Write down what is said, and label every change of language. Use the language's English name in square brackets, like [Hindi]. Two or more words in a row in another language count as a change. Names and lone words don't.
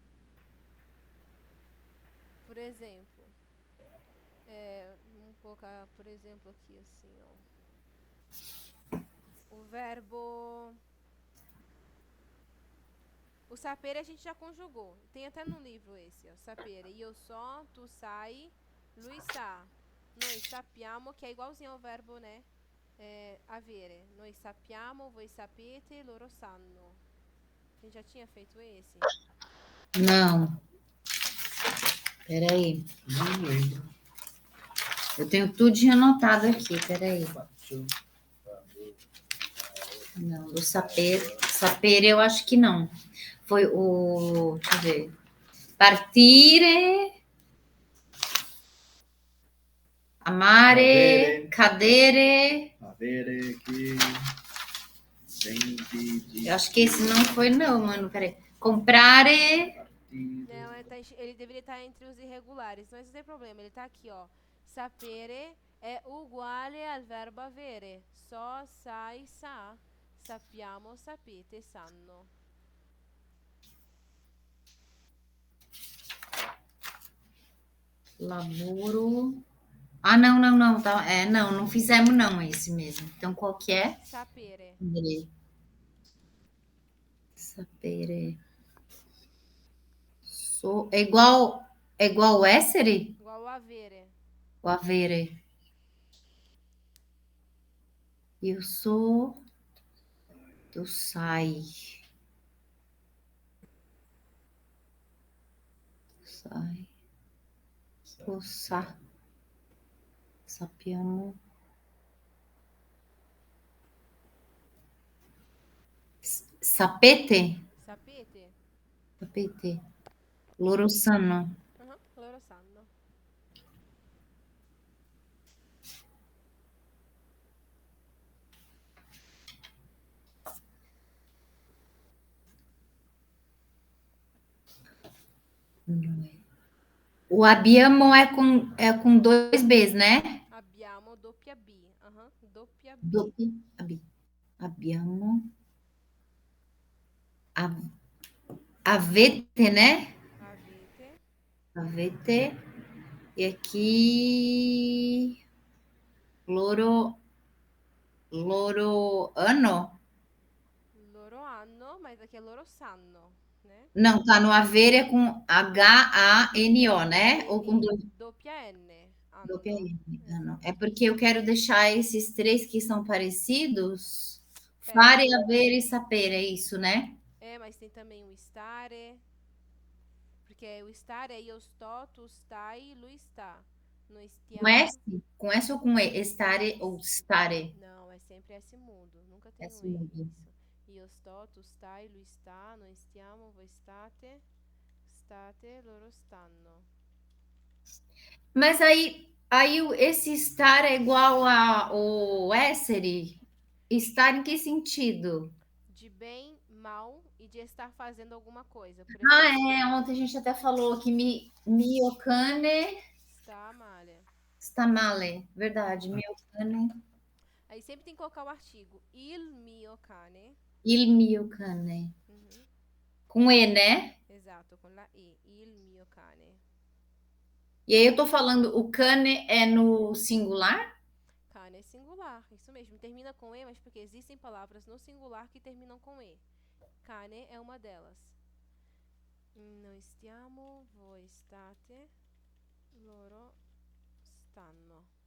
[Portuguese] Por exemplo, vamos colocar, por exemplo, aqui assim, ó. O verbo... O sapere a gente já conjugou. Tem até no livro esse, ó. [Italian] Sapere. Io so, tu sai, lui sa. Noi sappiamo, [Portuguese] que é igualzinho ao verbo, né? [Italian] Avere. Noi sappiamo, voi sapete, loro sanno. [Portuguese] A gente já tinha feito esse? Não. Peraí. Não lembro. Eu tenho tudo anotado aqui, peraí. Não, do saper. Saper eu acho que não. Foi o... Deixa eu ver. [Italian] Partire... Amare... Cadere... Avere, que... Vendi, [Portuguese] Eu acho que esse não foi não, mano. Peraí. Comprare... Não, ele deveria estar entre os irregulares, mas não tem problema, ele está aqui, ó. [Italian] Sapere é uguale al verbo avere. So, sai, sa. Sappiamo, sapete, sanno. Laboro... [Portuguese] Ah, não. Tá. Não fizemos não esse mesmo. Então, qual que é? [Italian] Sapere. Sapere. [Portuguese] É igual o essere? Igual o avere. O avere. Eu sou... [Italian] Tu sai. Sai. Tu sa. Sappiamo. Sapete? Sapete? Sapete. Loro sanno. Loro sanno. [Portuguese] O abbiamo é com dois Bs, né? [Italian] Abbiamo doppia B. Doppia B. Doppia B. Abbiamo. Avete, né? Avete. Avete. E aqui... Loro hanno? Loro hanno, [Portuguese] mas aqui é [Italian] loro sanno, [Portuguese] né? Não, tá no avere com H-A-N-O, né? Ou com dois... [Italian] Doppia N. Doppia N. Esatto. [Portuguese] É porque eu quero deixar esses três que são parecidos. Perto. [Italian] Fare, avere e sapere, [Portuguese] é isso, né? Mas tem também o stare. Porque o stare é [Italian] io sto, tu stai, lui sta. Noi stiamo. [Portuguese] Com S? Com S ou com E? Estare ou stare? Não, é sempre S mudo. Nunca tem S um E. mudo. Isso. [Italian] Io sto, tu stai, lui sta, noi stiamo, voi state. State, loro stanno. [Portuguese] Mas aí esse estar é igual ao essere? Estar em que sentido? De bem, mal e de estar fazendo alguma coisa. Por Ah, exemplo, ontem a gente até falou que [Italian] mio cane [Portuguese] está male. [Italian] sta male. Verdade, mio cane. [Portuguese] Aí sempre tem que colocar o artigo. [Italian] Il mio cane. Il mio cane. Uhum. [Portuguese] Com E, né? Exato, com la E. [Italian] Il mio cane. [Portuguese] E aí eu tô falando, o cane é no singular? Cane é singular, isso mesmo. Termina com E, mas porque existem palavras no singular que terminam com E. Cane é uma delas. [Italian] Noi stiamo, voi state, loro stanno.